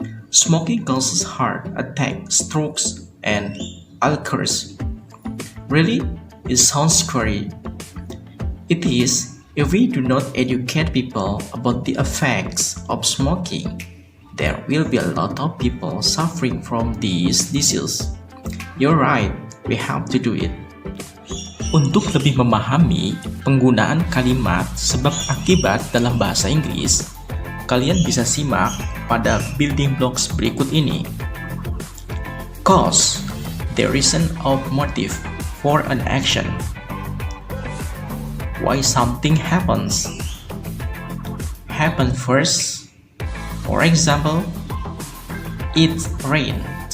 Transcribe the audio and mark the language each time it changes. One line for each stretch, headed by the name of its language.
English: Smoking causes heart attack, strokes, and ulcers. Really? It sounds scary. It is if we do not educate people about the effects of smoking. There will be a lot of people suffering from this disease. You're right, we have to do it.
Indonesian: Untuk lebih memahami penggunaan kalimat sebab akibat dalam bahasa Inggris, kalian bisa simak pada building blocks berikut ini.
English: Cause, the reason of motive for an action. Why something happens. Happen first. For example, it rained.